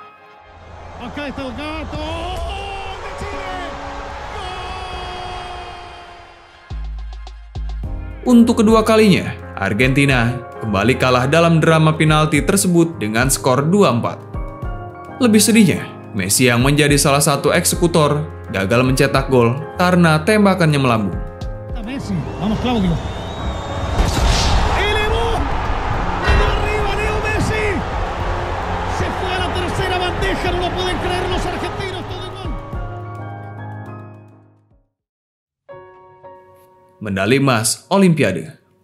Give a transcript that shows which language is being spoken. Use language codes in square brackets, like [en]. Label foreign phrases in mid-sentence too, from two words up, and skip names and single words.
[id] Untuk kedua kalinya, Argentina kembali kalah dalam drama penalti tersebut dengan skor 2-4. Lebih sedihnya, Messi yang menjadi salah satu eksekutor gagal mencetak gol karena tembakannya melambung. [es] Messi, vamos Claudio. [id] Medali emas Olimpiade.